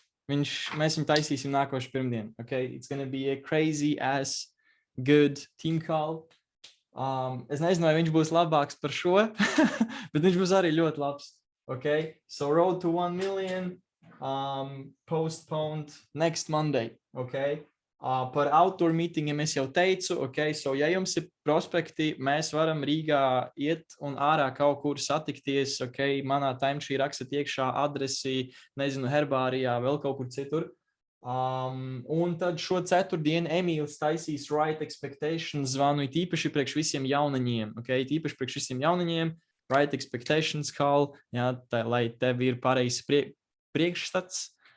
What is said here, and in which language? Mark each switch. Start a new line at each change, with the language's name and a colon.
Latvian: Mēs viņu taisīsim nākošu pirmdienu. Okay?
English: It's gonna be a crazy ass good team call.
Latvian: Es nezinu, vai viņš būs labāks par šo, bet viņš būs arī ļoti labs. Okay?
English: So road to 1 million postponed next Monday. Okay?
Latvian: Par outdoor meetingiem es jau teicu, okay, so ja jums ir prospekti, mēs varam Rīgā iet un ārā kaut kur satikties, okay, manā timesheet rakstat iekšā adresi, nezinu, herbārijā, vēl kaut kur citur. Un tad šo ceturtdienu Emīls taisīs Right Expectations zvanu, īpaši priekš visiem jauniņiem, okay, īpaši priekš visiem jauniņiem, Right Expectations call, jā, lai tev ir pareizs priekšstats.